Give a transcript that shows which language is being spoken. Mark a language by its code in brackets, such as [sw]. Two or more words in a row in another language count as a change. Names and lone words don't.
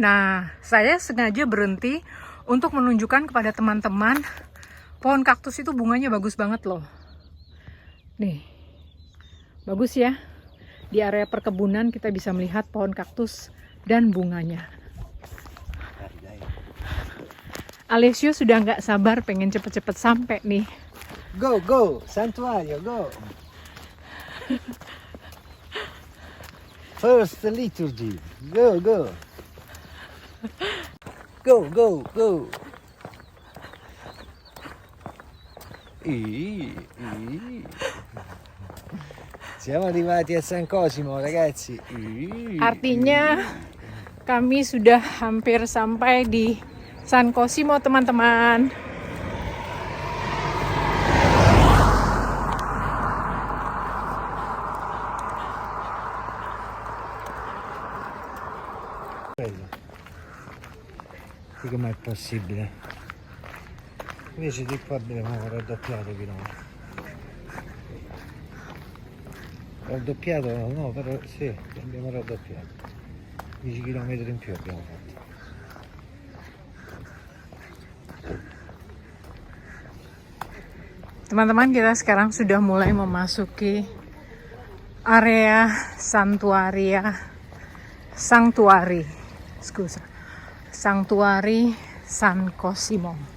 [id] Nah, saya sengaja berhenti untuk menunjukkan kepada teman-teman pohon kaktus itu bunganya bagus banget loh. Nih, bagus ya. Di area perkebunan kita bisa melihat pohon kaktus dan bunganya. Alessio sudah nggak sabar pengen cepet-cepet sampai nih. [en] Go, Santuario, go. First the liturgy. Go. Go. [it] Siamo arrivati a San Cosimo, ragazzi. [id] Artinya kami sudah hampir sampai di San Cosimo, teman-teman. [it] Com'è possibile? Invece di qua abbiamo raddoppiato il chilometro. Raddoppiato no, però sì, abbiamo raddoppiato. 10 km in più abbiamo fatto. [id] Teman-teman, kita sekarang sudah mulai memasuki area Sanctuary San Cosimo.